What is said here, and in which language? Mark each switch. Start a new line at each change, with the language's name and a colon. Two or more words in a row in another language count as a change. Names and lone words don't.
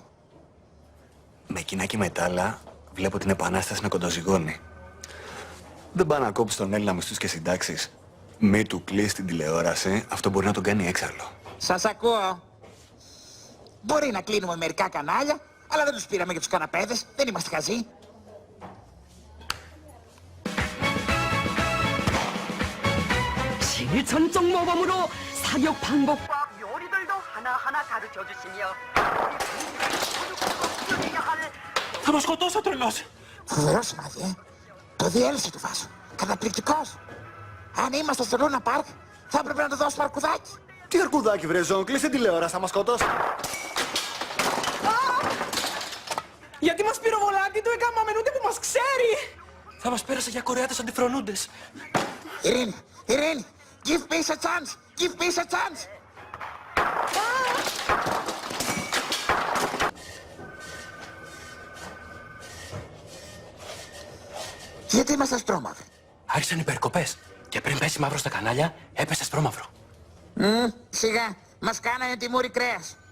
Greek: Με κοινά και μετάλλα βλέπω την επανάσταση να κοντοζυγώνει. Δεν πάει να κόψει τον Έλληνα μισθούς και συντάξεις. Μη του κλείσει την τηλεόραση, αυτό μπορεί να τον κάνει έξαλλο. Σας ακούω. Μπορεί να κλείνουμε μερικά κανάλια, αλλά δεν τους πήραμε για τους καναπέδες. Δεν είμαστε χαζοί.
Korean: 실전 정모범으로 사격 방법과 요리들도 하나하나 가르쳐 주시며
Greek: Θα μας σκοτώσει ο τρελός. Φοβερό σημάδι, Το διέλυσε του Βάσου. Καταπληκτικός. Αν είμαστε στο Λούνα Πάρκ, θα έπρεπε να του δώσουμε αρκουδάκι. Τι αρκουδάκι βρε Ζων, κλείσε τηλεόραση, θα μας σκοτώσει. Γιατί μας πυροβολάτε, το έκαναμε ούτε που μας ξέρει. Θα μας πέρασε για Κορεάτες αντιφρονούντες. Ειρήνη, Ειρήνη,
English: give peace a chance, give peace a chance.
Greek: Γιατί είμαστε ασπρόμαυροι. Άρχισαν οι περικοπές. Και πριν πέσει μαύρο στα κανάλια, έπεσε σπρώμαυρο. Σιγά, μας κάνανε τη μούρη κρέας.